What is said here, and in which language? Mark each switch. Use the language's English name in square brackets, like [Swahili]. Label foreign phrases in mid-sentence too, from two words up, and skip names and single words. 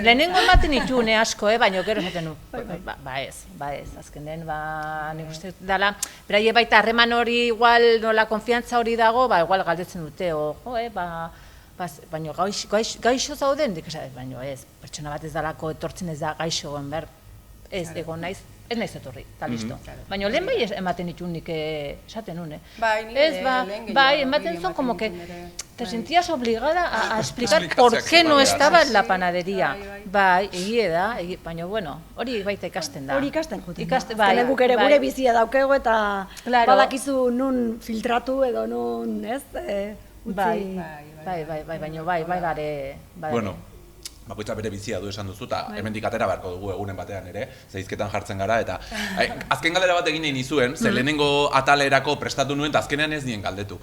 [Basque] lehenengo ematen ditune asko, baina gero esaten du. Ba ez, azkenen, nik uste dela, beraie baita harreman hori igual nola konfiantza hori dago, igual galdetzen dute, baina gaixo zauden, dik esaten, baina ez, pertsona bat ez dalako etortzen ez da gaixo egon behar, ez, egon naiz, ez naiz etorri, eta listo. Baina lehen bai ematen ditun nik esaten nune. Bai, ni Ez, lehen gehiago, bai, ematen zuen [Spanish] como que te sentías obligada a explicar por qué no estaba en la panadería. [Basque] Bai, egie da, baina bueno, hori baita ikasten da. Hori ikasten juten da. Bai, Azkenean guk ere gure bizia daukego eta Claro. badakizu nun filtratu edo nun, ez? Bai, baina bai gare. Bueno, bakoitza bere bizia du esan duzu, eta hemendik atera beharko dugu egunen batean ere, zeizketan jartzen gara, eta azken galdera bat egin nahi nizuen, ze lehenengo atalerako prestatu nuen, eta azkenean ez nien galdetu.